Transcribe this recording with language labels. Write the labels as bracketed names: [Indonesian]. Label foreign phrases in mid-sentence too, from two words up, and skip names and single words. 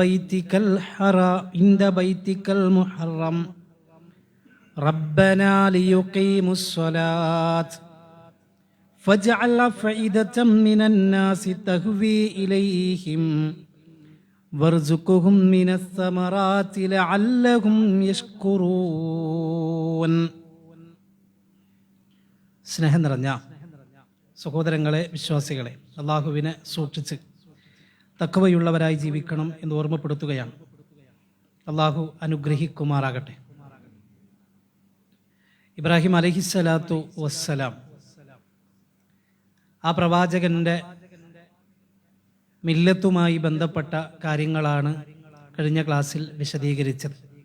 [Arabic] بيتك المحرم ربنا ليقيموا الصلاة فاجعل أفئدة من الناس تهوي إليهم وارزقهم من الثمرات لعلهم يشكرون. [Malayalam] സ്നേഹം നിറഞ്ഞ സഹോദരങ്ങളെ, വിശ്വാസികളെ, അള്ളാഹുവിനെ സൂക്ഷിച്ച് തഖ്വയുള്ളവരായി ജീവിക്കണം എന്ന് ഓർമ്മപ്പെടുത്തുകയാണ്. അള്ളാഹു അനുഗ്രഹിക്കുമാറാകട്ടെ. ഇബ്രാഹിം [Arabic] عليه الصلاة والسلام, [Malayalam] ആ പ്രവാചകന്റെ മില്ലത്തുമായി ബന്ധപ്പെട്ട കാര്യങ്ങളാണ് കഴിഞ്ഞ ക്ലാസ്സിൽ വിശദീകരിച്ചത്.